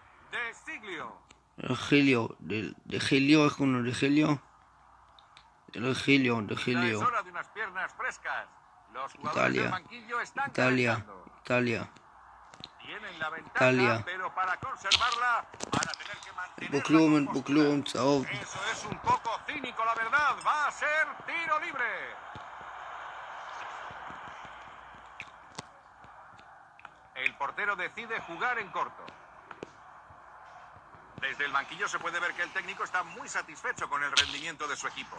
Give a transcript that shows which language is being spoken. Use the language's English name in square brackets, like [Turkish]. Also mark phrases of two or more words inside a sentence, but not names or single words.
[Hebrew] דחיליו, דחיליו, איך קוראים לו? דחיליו? זה לא חיליו, דחיליו. איטליה, איטליה, איטליה. איטליה. פה כלום, צהוב. [Spanish] El portero decide jugar en corto. Desde el banquillo se puede ver que el técnico está muy satisfecho con el rendimiento de su equipo.